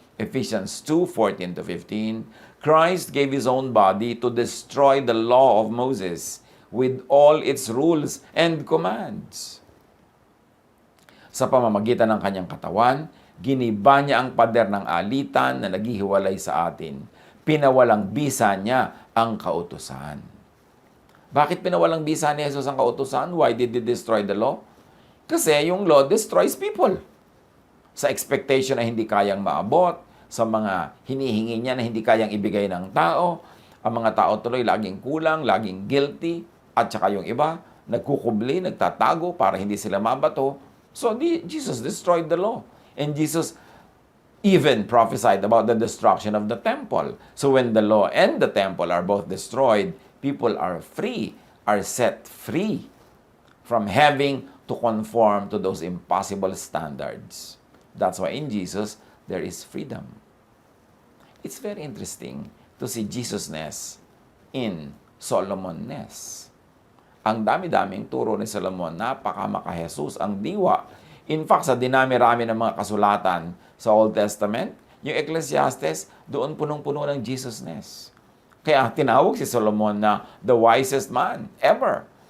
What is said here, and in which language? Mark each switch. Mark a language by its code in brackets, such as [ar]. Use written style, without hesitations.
[en] Ephesians 2:14-15, Christ gave His own body to destroy the law of Moses with all its rules and commands. [tl] Sa pamamagitan ng kanyang katawan, giniba niya ang pader ng alitan na naghihiwalay sa atin. Pinawalang bisa niya ang kautusan. Bakit pinawalang bisa ni Jesus ang kautusan? [en] Why did He destroy the law? [tl] Kasi yung [en] law destroys people. [tl] Sa expectation na hindi kayang maabot, sa mga hinihingi niya na hindi kayang ibigay ng tao, ang mga tao tuloy laging kulang, laging guilty, at saka yung iba, nagkukubli, nagtatago para hindi sila mabato. [en] So Jesus destroyed the law. And Jesus even prophesied about the destruction of the temple. So when the law and the temple are both destroyed, people are free, are set free from having to conform to those impossible standards. That's why in Jesus, there is freedom. It's very interesting to see Jesus-ness in Solomon-ness. [tl] Ang dami-daming turo ni Solomon, napakamaka-Jesus, ang diwa. In fact, sa dinami-rami ng mga kasulatan sa Old Testament, yung Ecclesiastes, doon punong-puno ng Jesus-ness. Kaya tinawag si Solomon na [en] the wisest man ever.